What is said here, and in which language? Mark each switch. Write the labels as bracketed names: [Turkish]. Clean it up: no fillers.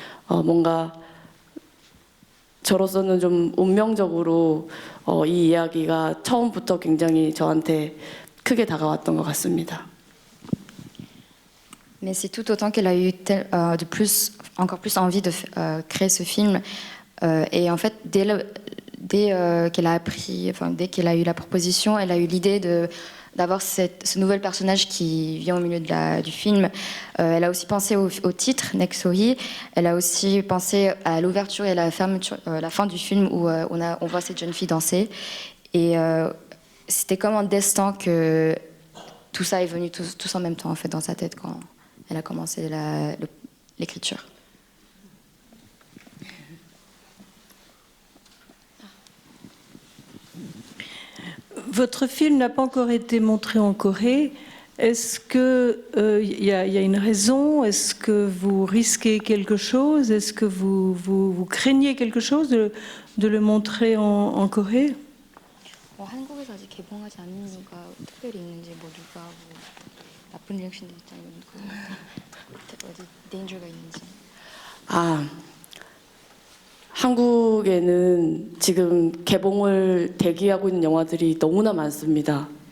[Korean] 뭔가 저로서는 좀 운명적으로 이 이야기가 처음부터 굉장히 저한테 크게 다가왔던 것 같습니다. [French] Mais c'est tout autant qu'elle a eu encore plus envie de créer ce film. Et en fait, qu'elle a appris, dès qu'elle a eu la proposition, elle a eu l'idée d'avoir ce nouvel personnage qui vient au milieu du film. Elle a aussi pensé au titre, Next Sohi. Elle a aussi pensé à l'ouverture et la fin du film où on voit cette jeune fille danser. Et c'était comme un destin que tout ça est venu tous en même temps en fait dans sa tête quand elle a commencé l'écriture. Votre film n'a pas encore été montré en Corée. Est-ce qu'il y a une raison? Est-ce que vous risquez quelque chose? Est-ce que vous craignez quelque chose de le montrer en Corée? [Korean] 한국에서 아직 개봉하지 않은 이유가 특별히 있는지 누가 나쁜 리액션도 있잖아요. 어디 데인저가 있는지. 한국에는 지금 개봉을 대기하고 있는 영화들이 너무나 많습니다.